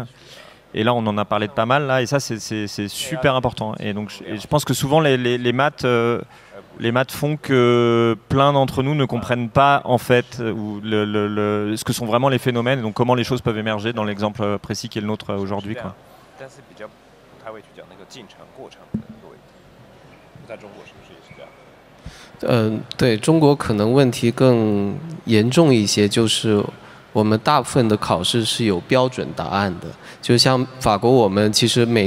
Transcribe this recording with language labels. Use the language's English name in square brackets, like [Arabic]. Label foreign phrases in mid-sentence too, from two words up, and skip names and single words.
[French] Et là, on en a parlé de pas mal, là, et ça, c'est super important. Et donc, je pense que souvent, les maths font que plein d'entre nous ne comprennent pas, en fait, ce que sont vraiment les phénomènes, et donc comment les choses peuvent émerger dans l'exemple précis qui est le nôtre aujourd'hui, quoi. [Chinese] 对，中国可能问题更严重一些，就是我们大部分的考试是有标准答案的，就像法国，我们其实每